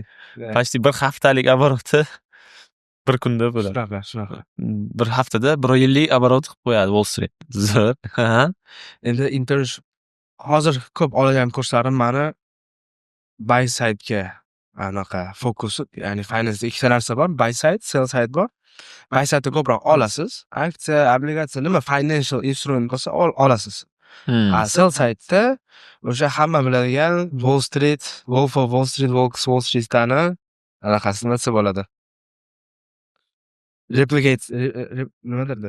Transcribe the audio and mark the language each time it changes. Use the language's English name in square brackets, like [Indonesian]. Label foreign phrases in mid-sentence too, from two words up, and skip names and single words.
[Uzbek] Почти bir haftalik oboroti bir kunda bo'ladi. Shunaqa. Bir haftada 1 yillik oborot qilib qo'yadi Wall Street. Zo'r. Endi internship hozir ko'p olgan kurslarim mani [English] buy side'ga [Uzbek] anaqa fokus, ya'ni finance ikkita narsa bor, [English] buy side, sell side bor. Buy side'da [Uzbek] ko'proq olasiz. Aksiya, obligatsiya, nima [English] financial instrument [Uzbek] bo'lsa olasiz. [English] Sell side'da [Uzbek] o'sha hamma biladigan Wall Street, Wolf of Wall Street, Wall Street'ni anaqasi nima bo'ladi? Replicate, nimadir?